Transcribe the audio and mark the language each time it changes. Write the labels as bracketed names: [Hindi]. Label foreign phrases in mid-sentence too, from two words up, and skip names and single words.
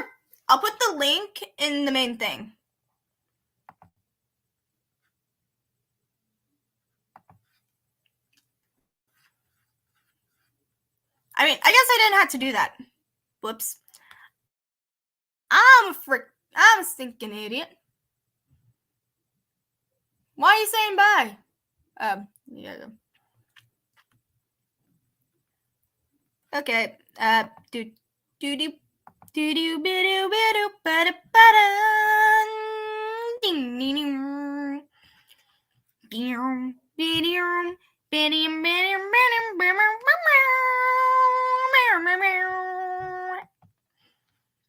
[English] I'll put the link in the main thing. I mean, I guess I didn't have to do that. Whoops. I'm a stinking idiot. Why are you saying bye? Yeah. Okay. Do do bidu bidu bada bada. Ding ding ding. Bium bidium bidium bidium bidium bidium.